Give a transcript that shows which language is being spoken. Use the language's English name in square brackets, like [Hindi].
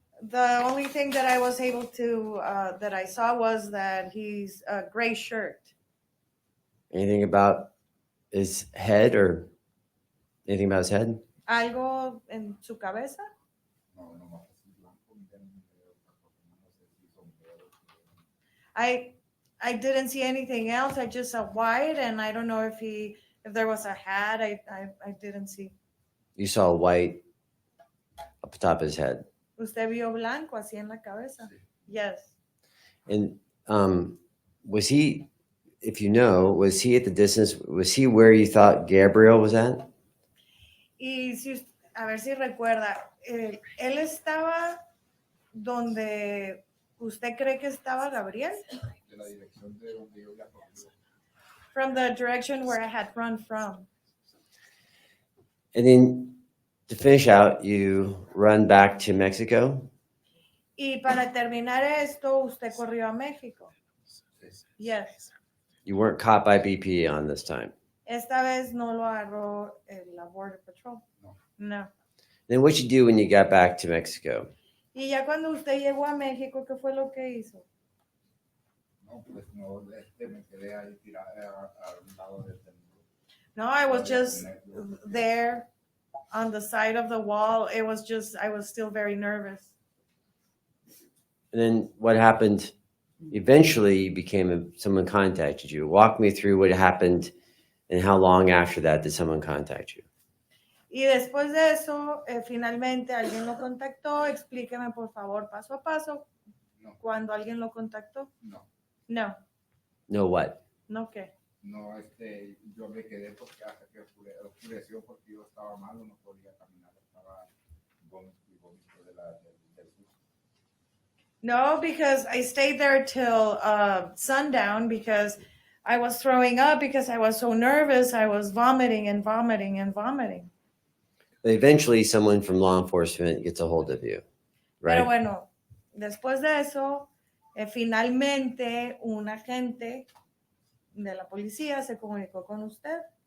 [English] The only thing that I was able to, that I saw was that he's a gray shirt. Anything about his head or anything about his head? [Spanish] Algo en su cabeza. No, nomás así blanco, miré otra cosa, no sé si sombrero. [English] I didn't see anything else. I just saw white, and I don't know if there was a hat. I didn't see. You saw white up the top of his head. [Spanish] Usted vio blanco así en la cabeza. [English] Yes. And was he, if you know, was he at the distance, was he where you thought Gabriel was at? [Spanish] Y si, a ver si recuerda, él estaba donde usted cree que estaba Gabriel. De la dirección de donde yo había corrido. [English] From the direction where I had run from. And then to finish out, you run back to Mexico. [Spanish] Y para terminar esto, usted corrió a México. [English] Yes. You weren't caught by BP on this time. [Spanish] Esta vez no lo agarró la Border Patrol. No. [English] No. Then what'd you do when you got back to Mexico? [Spanish] Y ya cuando usted llegó a México, ¿qué fue lo que hizo? No, pues no, me quedé ahí tirado a un lado del muro. [English] No, I was just there on the side of the wall. It was just, I was still very nervous. And then what happened? Eventually, you became someone contacted you. Walk me through what happened and how long after that did someone contact you? [Spanish] Y después de eso, finalmente alguien lo contactó. Explíqueme, por favor, paso a paso. No. Cuando alguien lo contactó. No, No. [English] No what? [Spanish] No, ¿qué? no, yo me quedé porque hasta que oscureció porque yo estaba malo, no podía caminar, estaba vómito del susto. [English] No, because I stayed there till sundown because I was throwing up because I was so nervous. I was vomiting and vomiting and vomiting. But eventually, someone from law enforcement gets a hold of you, right? [Spanish] Pero bueno, después de eso, finalmente un agente de la policía se comunicó con usted.